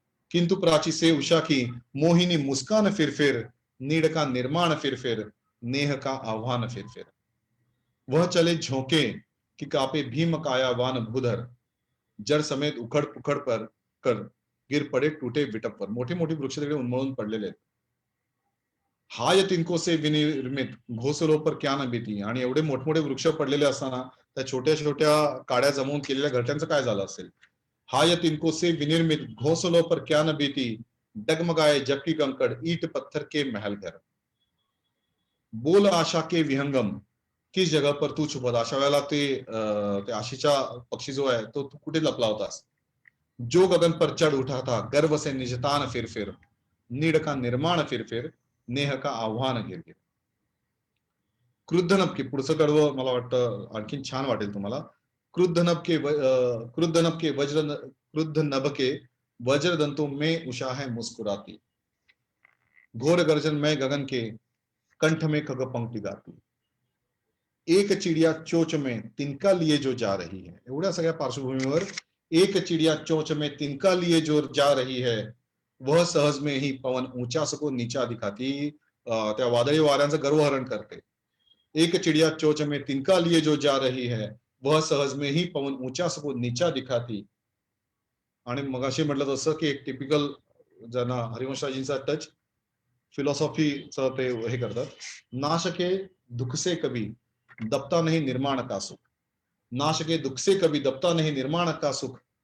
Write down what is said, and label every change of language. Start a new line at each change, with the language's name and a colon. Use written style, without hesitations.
Hindi: किंतु प्राची से उषा की मोहिनी मुस्कान फिरफिर, नीड का निर्माण फिरफिर नेह का आह्वान फिरफिर, वह चले झोंके कि कापे भीम कायावान भूधर, जड़ समेत उखड़ पुखड़ पर कर गिर पडे टूटे विटप पर,
Marathi: मोठी मोठी वृक्ष तिकडे उन्मळून पडलेले आहेत।
Hindi: हाय तिनको से विनिर्मित घोसलो पर क्या न भीती,
Marathi: आणि एवढे मोठमोठे वृक्ष पडलेले असताना त्या छोट्या छोट्या काड्या जमवून केलेल्या घरट्यांचं काय झालं असेल।
Hindi: हाय तिनको से विनिर्मित घोसलो पर क्या न भीती, डगमगाए जबकि कंकड़ ईट पत्थर के महल घर, बोल आशा के विहंगम किस जगह पर तू छुपत,
Marathi: अशा वेळेला ते आशीचा पक्षी जो आहे तो तू कुठे लपला होतास।
Hindi: जो गगन पर चढ़ उठा था गर्व से निजतान फिर फिर, नीड का निर्माण फिर फिर नेह का आव्हान गिर गिर। क्रुद्ध नभके,
Marathi: पुढचं कडवं मला वाटतं आणखीन छान वाटेल तुम्हाला।
Hindi: क्रुद्ध नभके वज्र, क्रुद्ध नभके वज्रदंतों में उषा है मुस्कुराती, घोर गर्जन में गगन के कंठ में खग पंक्ति गाती, एक चिड़िया चोच में तिनका लिए जो जा रही है,
Marathi: एवढ्या सगळ्या पार्श्वभूमीवर
Hindi: एक चिड़िया चोच में तिनका लिए जो जा रही है, वह सहज में ही पवन ऊंचा सको नीचा दिखाती,
Marathi: त्या वादळी वाऱ्यांचं गर्वहरण करते.
Hindi: एक चिडिया चोच में तिनका लिए जो जा रही है, वह सहज में ही पवन ऊंचा सबको नीचा दिखाती.
Marathi: आणि मगाशी म्हटलं तसं की एक टिपिकल ज्यांना हरिवंशराजींचा टच फिलॉसॉफीचं ते हे करतात.
Hindi: नाशके दुख से कभी दबता नहीं निर्माण का सुख. नाशके दुख से कभी दबता नहीं निर्माण का सुख.